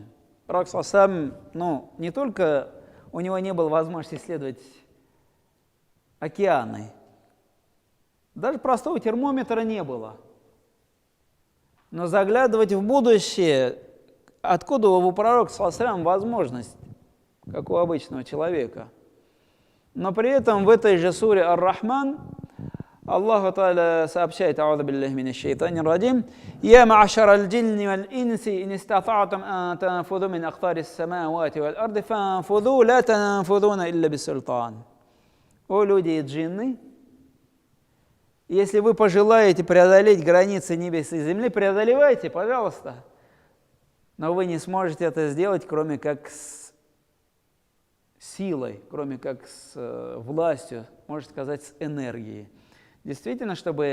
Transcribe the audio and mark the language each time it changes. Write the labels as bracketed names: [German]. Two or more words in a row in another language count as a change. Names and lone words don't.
[Russian] Пророк сам, не только у него не было возможности исследовать океаны, даже простого термометра не было. Но заглядывать в будущее, откуда у пророка возможность, как у обычного человека. Но при этом в этой же суре Ар-Рахман Аллах Та'аля сообщает, [Arabic] أعوذ بالله من الشيطان الرجيم يا معشر الجن والإنس إن استطعتم أن تنفذوا من أقطار السماوات والأرض فانفذوا لا تنفذون إلا بسلطان». [Russian] О люди и джинны, если вы пожелаете преодолеть границы небес и земли, преодолевайте, пожалуйста. Но вы не сможете это сделать, кроме как с силой, кроме как с властью, можно сказать, с энергией.